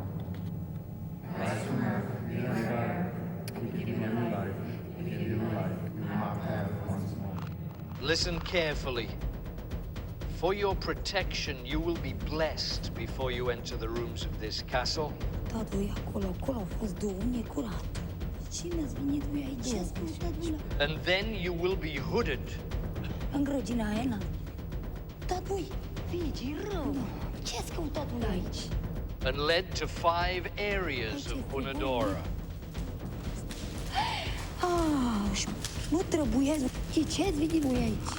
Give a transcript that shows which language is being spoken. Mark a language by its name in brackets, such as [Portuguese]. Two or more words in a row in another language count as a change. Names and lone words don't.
[English] Rise from earth, bring the air, we give you life, we mock heaven once more. Listen carefully. For your protection, you will be blessed before you enter the rooms of this castle. [Romanian] Tatăl e acolo a fost Duhul, e curat. Cine ați venit voi aici? Ce ați căutat voi la... [English] And then you will be hooded. [Romanian] În grădina aia, na. Dar voi, fiici, e rău. Ce ați căutat voi aici? [English] And led to 5 areas of Hunedoara. [Romanian] Nu trebuia să... Ce ați venit voi aici?